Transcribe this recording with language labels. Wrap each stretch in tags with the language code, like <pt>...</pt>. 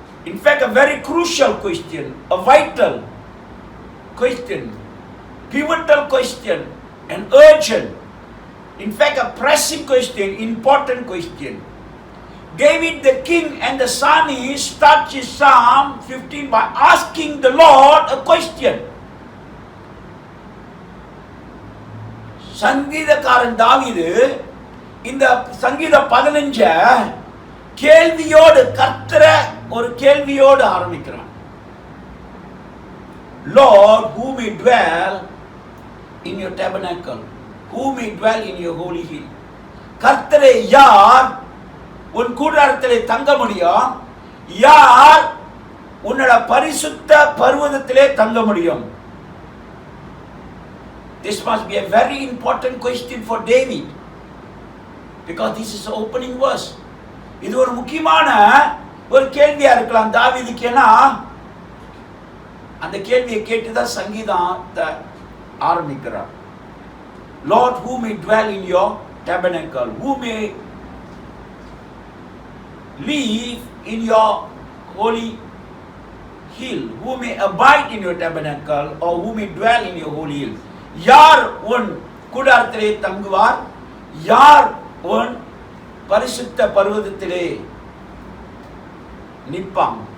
<en>In fact, a very crucial question, a vital question, pivotal question, an urgent, in fact, a pressing question, important question. David the king and the psalmist starts his Psalm 15 by asking the Lord a question.</en> <ta>சங்கீதக்காரன் தாவீது இந்த சங்கீத 15 கேள்வியோடு கர்த்தரை ஒரு கேள்வியோடு ஆரம்பிக்கிறான்.</ta> <en>Lord, who may dwell in your tabernacle? Who may dwell in your holy hill?</en> <ta>கர்த்தரே, யார் உன் கூடாரத்திலே தங்க முடியும்? யார் உன்னோட பரிசுத்த பர்வதத்திலே தங்க முடியும்?</ta> <en>This must be a very important question for David, because this is the opening verse.</en> <ta>இது ஒரு முக்கியமான ஒரு கேள்வியா இருக்கலாம் தாவீதுக்கு. ஏன்னா அந்த கேள்வியை கேட்டுதான் சங்கீதத்தை ஆரம்பிக்கிறார்.</ta> <en>Lord, who may dwell in your tabernacle? Who may live in your holy hill? Who may abide in your tabernacle, or who may dwell in your holy hill?</en> <ta>யார் உன் கூடாரத்திலே தங்குவார்? யார் உன் பரிசுத்த பர்வதத்திலே நிற்பார்?</ta>